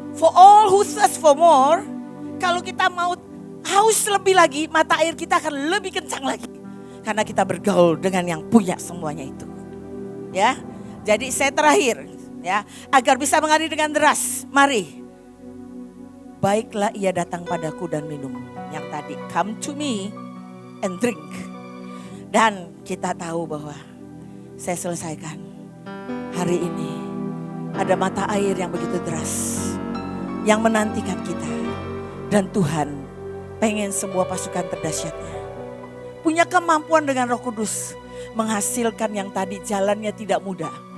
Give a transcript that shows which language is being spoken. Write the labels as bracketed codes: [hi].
[en] For all who thirst for more, [id] kalau kita mau haus lebih lagi, mata air kita akan lebih kencang lagi. Karena kita bergaul dengan yang punya semuanya itu. Ya, jadi saya terakhir ya, agar bisa mengalir dengan deras, mari. Baiklah ia datang padaku dan minum. Yang tadi, [en] come to me and drink. [id] Dan kita tahu bahwa saya selesaikan. Hari ini ada mata air yang begitu deras yang menantikan kita. Dan Tuhan pengen sebuah pasukan terdahsyatnya punya kemampuan dengan Roh Kudus menghasilkan yang tadi jalannya tidak mudah.